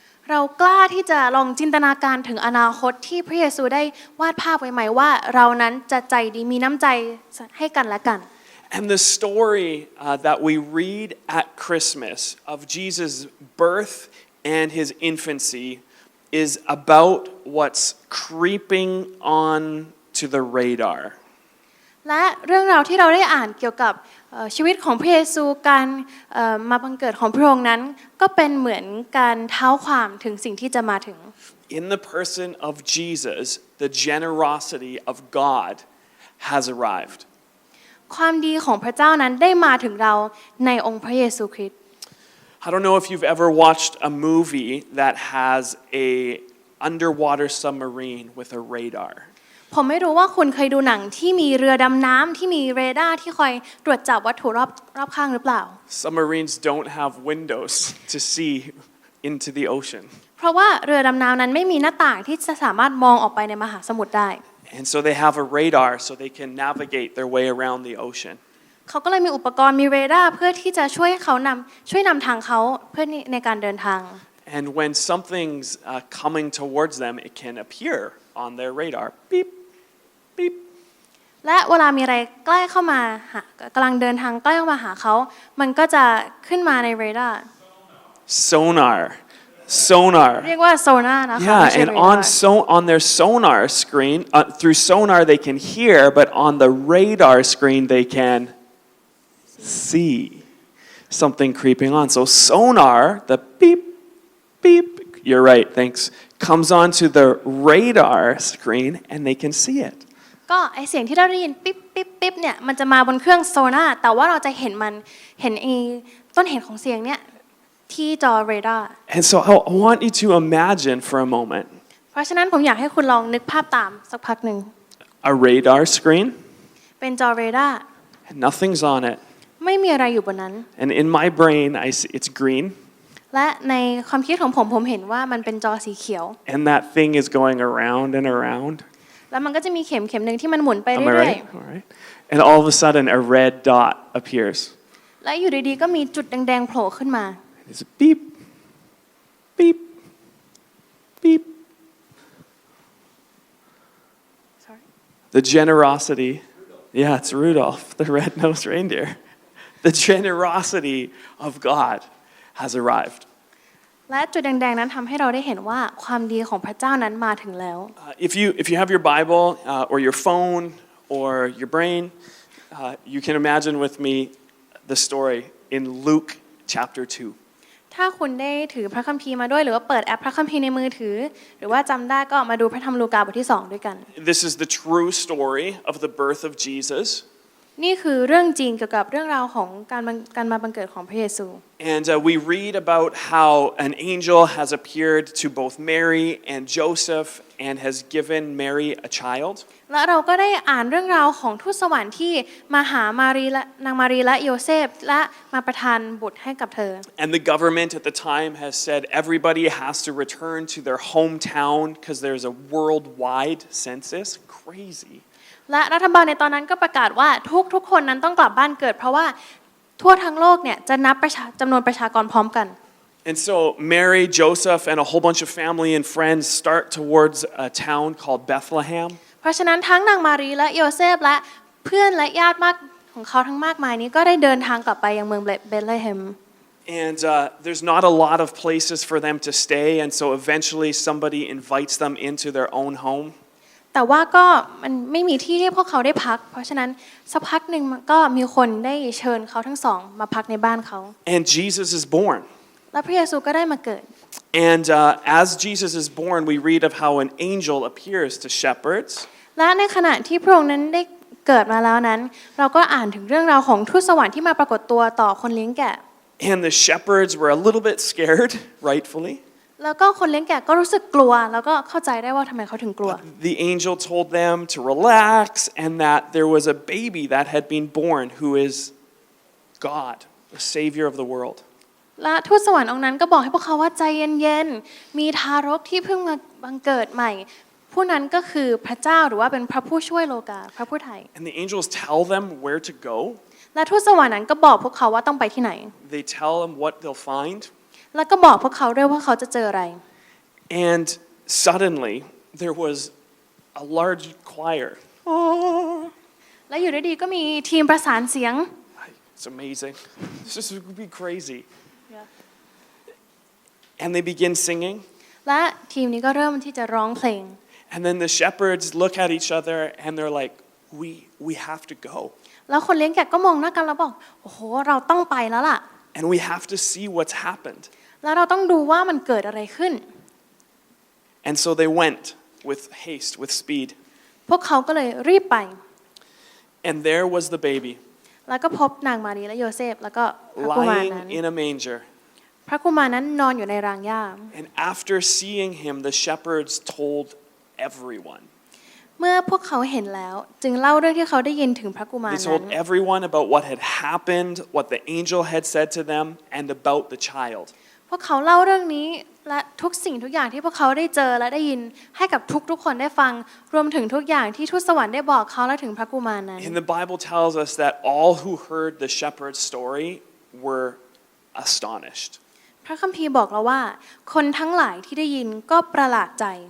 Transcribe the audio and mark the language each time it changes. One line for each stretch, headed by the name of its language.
Thai: เรากล้าที่จะลองจินตนาการถึงอนาคตที่พระเยซูได้วาดภาพไว้ไหมว่าเรานั้นจะใจดีมีน้ำใจให้กันและกัน
English: And the story that we read at Christmas of Jesus' birth and his infancy is about what's creeping on to the radar.
Thai: และเรื่องราวที่เราได้อ่านเกี่ยวกับชีวิตของพระเยซูการมาบังเกิดของพระองค์นั้นก็เป็นเหมือนการเท้าความถึงสิ่งที่จะมาถึง
English: In the person of Jesus, the generosity of God has arrived.
Thai: ความดีของพระเจ้านั้นได้มาถึงเราในองค์พระเยซูคริสต์
English: I don't know if you've ever watched a movie that has a underwater submarine with a radar
Thai: ผมไม่รู้ว่าคุณเคยดูหนังที่มีเรือดำน้ำที่มีเรดาร์ที่คอยตรวจจับวัตถุรอบข้างหรือเปล่า
English: Submarines don't have windows to see into the ocean
Thai: เพราะว่าเรือดำน้ำนั้นไม่มีหน้าต่างที่จะสามารถมองออกไปในมหาสมุทรได้
English: And so they have a radar so they can navigate their way around the ocean
Thai: เขาก็เลยมีอุปกรณ์มีเรดาร์เพื่อที่จะช่วยนำทางเขาเพื่อในการเดินทาง
English: And when something's coming towards them, it can appear on their radar. Beep, beep.
Thai: และเวลามีอะไรใกล้เข้ามากำลังเดินทางใกล้เข้ามาหาเขามันก็จะขึ้นมาในเรดาร์
English: Sonar.
Thai: เรียกว่าโซนาร์นะคะ
English: Yeah, and on their sonar screen, through sonar they can hear, but on the radar screen they can see something creeping on. So sonar, the beep, beep, you're right, thanks, comes onto the radar screen and they can see it.
Thai: ก็ไอเสียงที่เราได้ยินปิ๊บปิ๊บปิ๊บเนี่ยมันจะมาบนเครื่องโซนาร์แต่ว่าเราจะเห็นไอต้นเหตุของเสียงเนี่ยที่จอเรดาร์
English: And so I want you to imagine for a moment
Thai: เพราะฉะนั้นผมอยากให้คุณลองนึกภาพตามสักพักหนึ่ง
English: a radar screen
Thai: เป็นจอเรดาร์
English: and nothing's on it.
Thai: ไม่มีอะไรอยู่บนนั้น
English: And in my brain I see it's green
Thai: และในความคิดของผมเห็นว่ามันเป็นจอสีเขียว
English: and that thing is going around and around.
Thai: แล้วมันก็จะมีเข็มหนึ่งที่มันหมุนไป
English: Am I
Thai: เรื่อย
English: right? All right. And all of a sudden a red dot appears.
Thai: ๆและอยู่ดีๆก็มีจุดแดงๆโผล่ขึ้นมา
English: It's a beep, beep, beep. Sorry. The generosity, yeah, it's Rudolph, the red-nosed reindeer. The generosity of God has arrived.
Thai: และจุดแดงๆนั้นทำให้เราได้เห็นว่าความดีของพระเจ้านั้นมาถึงแล้ว
English: If you have your Bible or your phone or your brain, you can imagine with me the story in Luke chapter 2.
Thai: ถ้าคุณได้ถือพระคัมภีร์มาด้วยหรือว่าเปิดแอปพระคัมภีร์ในมือถือหรือว่าจำได้ก็มาดูพระธรรมลูกาบทที่2ด้วยกัน
English: This is the true story of the birth of Jesus.
Thai: นี่คือเรื่องจริงเกี่ยวกับเรื่องราวของการมาบังเกิดของพระเยซู
English: And we read about how an angel has appeared to both Mary and Joseph and has given Mary a child.
Thai: และเราก็ได้อ่านเรื่องราวของทูตสวรรค์ที่มาหานางมารีและโยเซฟและมาประทานบุตรให้กับเธอ
English: And the government at the time has said everybody has to return to their hometown because there's a worldwide census. Crazy.
Thai: และรัฐบาลในตอนนั้นก็ประกาศว่าทุกคนนั้นต้องกลับบ้านเกิดเพราะว่าทั่วทั้งโลกเนี่ยจะนับจำนวนประชากรพร้อมกัน
English: And so Mary, Joseph, and a whole bunch of family and friends start towards a town called Bethlehem.
Thai: เพราะฉะนั้นทั้งนางมารีและโยเซฟและเพื่อนและญาติมากของเขาทั้งมากมายนี้ก็ได้เดินทางกลับไปยังเมืองเบธเลเฮม
English: And there's not a lot of places for them to stay, and so eventually somebody invites them into their own home.
Thai: แต่ว่าก็มันไม่มีที่ให้พวกเขาได้พักเพราะฉะนั้นสักพักหนึ่งก็มีคนได้เชิญเขาทั้งสองมาพักในบ้านเขา
English: And Jesus is born.
Thai: และพระเยซูก็ได้มาเกิด
English: And as Jesus is born, we read of how an angel appears to shepherds.
Thai: และในขณะที่พระองค์นั้นได้เกิดมาแล้วนั้นเราก็อ่านถึงเรื่องราวของทูตสวรรค์ที่มาปรากฏตัวต่อคนเลี้ยงแกะ
English: And the shepherds were a little bit scared, rightfully.
Thai: แล้วก็คนเลี้ยงแกะก็รู้สึกกลัวแล้วก็เข้าใจได้ว่าทำไมเขาถึงกลัว
English: The angel told them to relax and that there was a baby that had been born who is God, the Savior of the world.
Thai: และทูตสวรรค์องค์นั้นก็บอกให้พวกเขาว่าใจเย็นๆมีทารกที่เพิ่งมาบังเกิดใหม่ผู้นั้นก็คือพระเจ้าหรือว่าเป็นพระผู้ช่วยโลกาพระผู้ไถ่
English: And the angels tell them where to go.
Thai: และทูตสวรรค์นั้นก็บอกพวกเขาว่าต้องไปที่ไหน
English: They tell them what they'll find.
Thai: แล้วก็บอกพวกเขาด้วยว่าเขาจะเจออะไร
English: And suddenly there was a large choir.
Thai: และอยู่ดีๆก็มีทีมประสานเสียง
English: It's amazing. This would be crazy. And they begin singing.
Thai: และทีมนี้ก็เริ่มที่จะร้องเพลง
English: And then the shepherds look at each other and they're like, we have to go.
Thai: แล้วคนเลี้ยงแกะก็มองหน้ากันแล้วบอกโอ้โหเราต้องไปแล้วล่ะ
English: And we have to see what's happened.
Thai: แล้วเราต้องดูว่ามันเกิดอะไรขึ้น
English: And so they went with haste, with speed.
Thai: พวกเขาก็เลยรีบไป
English: And there was the baby,
Thai: แล้วก็พบนางมารีและโยเซฟแล้วก็พระกุมารนั้น
English: lying in a manger.
Thai: พระกุมารนั้นนอนอยู่ในรางหญ้า
English: And after seeing him, the shepherds told everyone.
Thai: เมื่อพวกเขาเห็นแล้วจึงเล่าเรื่องที่เขาได้ยินถึงพระกุมาร
English: They
Thai: นั้น
English: told everyone about what had happened, what the angel had said to them, and about the child.
Thai: พวกเขาเล่าเรื่องนี้ และทุกสิ่งทุกอย่างที่พวกเขาได้เจอและได้ยินให้กับทุกคนได้ฟังรวมถึงทุกอย่างที่ทูตสวรรค์ได้บอกเขาและถึงพระกุมารนั้น
English: And the Bible tells us that all who heard the shepherd's story were astonished.
Thai: พระคัมภีร์บอกเราว่าคนทั้งหลายที่ได้ยินก็ประหลาดใจ